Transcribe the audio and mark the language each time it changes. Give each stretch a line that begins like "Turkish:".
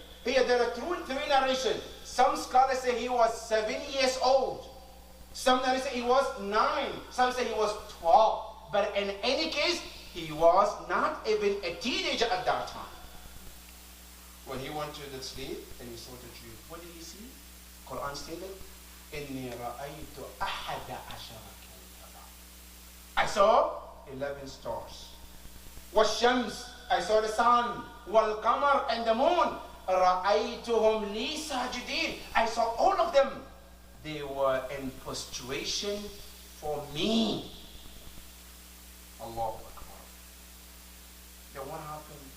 English: Here, there are three narrations. Some scholars say he was 7 years old. Some narrators say he was 9. Some say he was 12. But in any case, he was not even a teenager at that time. When he went to the sleep and he saw the dream, what did he see? Quran stated,
Arabic: إِنِّي رَأَيْتُ أَحَدَ عَشَرَ كَوْكَبًا.
English: I saw 11 stars.
Arabic: وَالشَّمْسِ,
English: I saw the sun.
Arabic: وَالْقَمَرِ,
English: and the moon.
Arabic: رَأَيْتُهُمْ لِي سَاجِدِينَ.
English: I saw all of them. They were in prostration for me. Allahu Akbar. Then what happened?